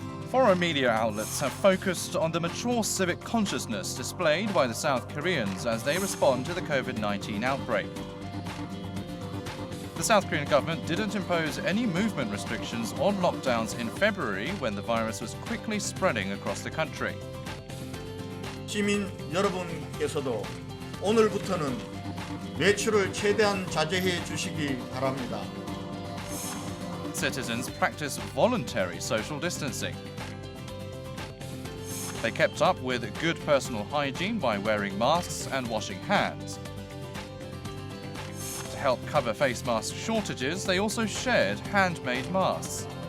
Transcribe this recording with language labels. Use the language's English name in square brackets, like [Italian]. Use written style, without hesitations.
[English] Foreign media outlets have focused on the mature civic consciousness displayed by the South Koreans as they respond to the COVID-19 outbreak. The South Korean government didn't impose any movement restrictions or lockdowns in February when the virus was quickly spreading across the country. [Korean] 시민 여러분께서도 오늘부터는 외출을 최대한 자제해 주시기 바랍니다. [English] Citizens practice voluntary social distancing. They kept up with good personal hygiene by wearing masks and washing hands. To help cover face mask shortages, they also shared handmade masks.